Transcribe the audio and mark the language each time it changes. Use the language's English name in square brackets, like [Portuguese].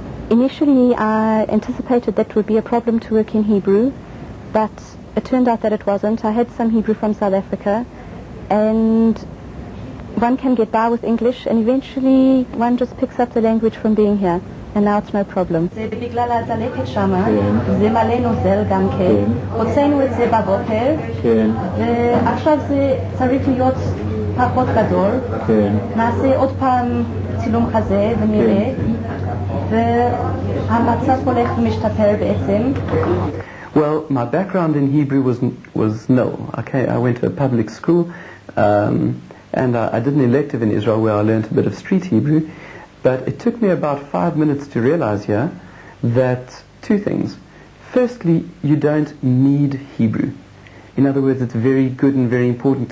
[English] Initially, I anticipated that would be a problem to work in Hebrew, but it turned out that it wasn't. I had some Hebrew from South Africa, and one can get by with English, and eventually one just picks up the language from being here. And now it's no problem. [Hebrew] זה בגלל הדלקת שמה, זה מלא נוזל גם כן, הוצאנו את זה בבוקר, ועכשיו זה צריך להיות פחות גדול, נעשה עוד פעם צילום חזה ונראה, והמצב הולך ומשתפר בעצם. [English] Well, my background in Hebrew was nil. Okay, I went to a public school, and I did an elective in Israel where I learned a bit of street Hebrew. But it took me about 5 minutes to realize here that two things. Firstly, you don't need Hebrew. In other words, it's very good and very important.